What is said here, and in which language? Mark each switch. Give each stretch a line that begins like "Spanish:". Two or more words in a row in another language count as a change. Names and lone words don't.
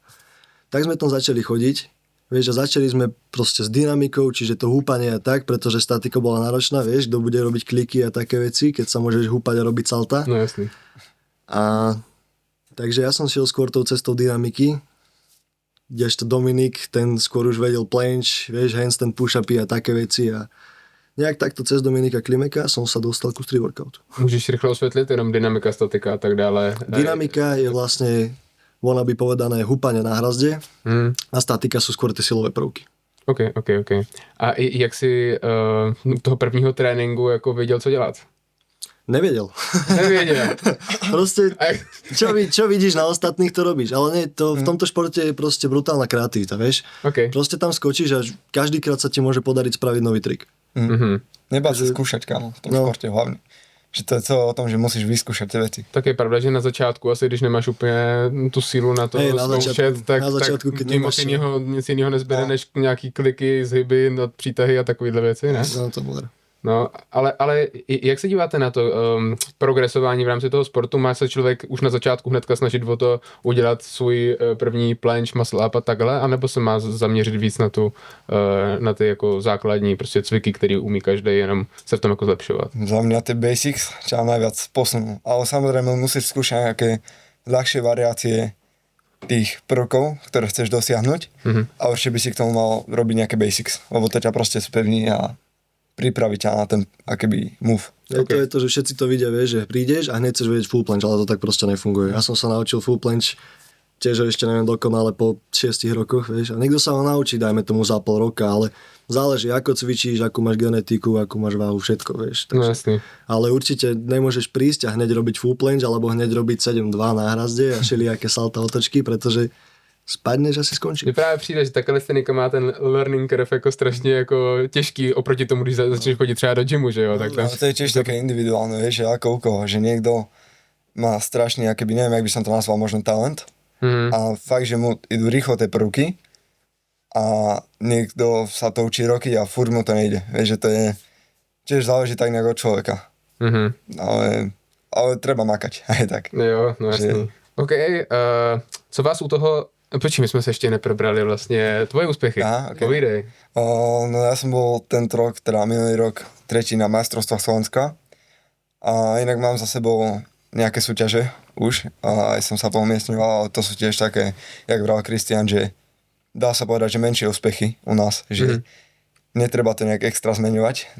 Slovak: Tak sme tam začali chodiť, vieš, a začali sme proste s dynamikou, čiže to húpanie a tak, pretože statika bola náročná, vieš, kto bude robiť kliky a také veci, keď sa môžeš húpať a robiť salta.
Czech: No jasný.
Slovak: A takže ja som šiel skôr tou cestou dynamiky, kdežto Dominik, ten skôr už vedel planche, vieš, handstand, push-upy a také veci a nejak takto cez Dominika Klimeka som sa dostal ku street workoutu.
Czech: Můžeš rychle osvětlit jenom dynamika, statika a tak dále?
Slovak: Dynamika je vlastne, ona by povedané, húpanie na hrazde a statika sú skôr tie silové prvky. OK.
Czech: A jak si toho prvního tréninku jako věděl, co dělat?
Slovak: Nevedel.
Czech: Nevěděl.
Slovak: Proste,
Czech: A jak-
Slovak: čo vidíš na ostatných, to robíš. Ale nie, to v tomto športe je proste brutálna kreativita, vieš. OK. Proste tam skočíš a každýkrát sa ti môže podariť spraviť nový trik. Nebá sa skúšať, kámo, v tom športe hlavne. Že to je celé o tom, že musíš vyskúšať tie veci.
Czech: Tak je pravda, že na začátku asi, když nemáš úplně tu sílu na to
Slovak: Hej, na
Czech: zkoušet,
Slovak: začiatku-
Czech: tak,
Slovak: na začiatku, keď
Czech: tak
Slovak: nemáš-
Czech: nic jiného nezbere, než nějaký kliky, zhyby, přítahy a takovýhle věci, ne? No, to bude. No, ale jak se díváte na to progresování v rámci toho sportu? Má se člověk už na začátku hnedka snažit o to udělat svůj první planche,
English: muscle up
Czech: a takhle, anebo se má zaměřit víc na na ty jako základní prostě cviky, který umí každý, jenom se v tom jako zlepšovat?
Slovak: Za mňa tie basics ťa najviac posunú. Ale samozrejme musíš skúšať nejaké ľahšie variácie tých prvkov, ktoré chceš dosiahnuť. A určite by si k tomu mal robiť nejaké basics, lebo to ťa proste spevní a pripraví ťa na ten akéby move. To je to, že všetci to vidia, vieš, že prídeš a hneď chceš vedieť full planche, ale to tak proste nefunguje. Ja som sa naučil full planche tiež ešte neviem dokonale po 6 rokoch, vieš. A niekto sa ho naučí, dajme tomu za pol roka, ale záleží, ako cvičíš, akú máš genetiku, akú máš váhu, všetko, vieš.
Czech: No jasný.
Slovak: Ale určite nemôžeš prísť a hneď robiť full planche, alebo hneď robiť 7-2 na hrazde a všelijaké salta otočky, pretože spadneš a si skončí.
Czech: Mně právě přijde, že ta kalistenika má ten
English: learning curve
Czech: jako strašně jako těžký oproti tomu, když začneš chodit třeba do gymu, že jo, tak tam... Ale
Slovak: to je tiež také individuálne, vieš, že ako u koho, že niekto má strašný, akoby, neviem, jak by som to nazval, možno talent. A fakt, že mu idú rýchlo tie prvky a niekto sa to učí roky a furt mu to nejde. Vieš, že to je, tiež záleží tak nejak od človeka. Ale treba makať, aj tak.
Czech: Jo, no jasný. OK, co vás u toho... Počkej, my jsme se ještě neprobrali vlastně tvoje úspěchy. Aha, ok. Povídej.
Slovak: No ja som bol tento rok, teda minulý rok, tretí na majstrovstvách Slovenska a inak mám za sebou nejaké súťaže už a aj som sa poumiestňoval, ale to sú tiež také, jak vral Kristian, že dá sa povedať, že menšie úspechy u nás, že netreba to nejak extra zmeňovať.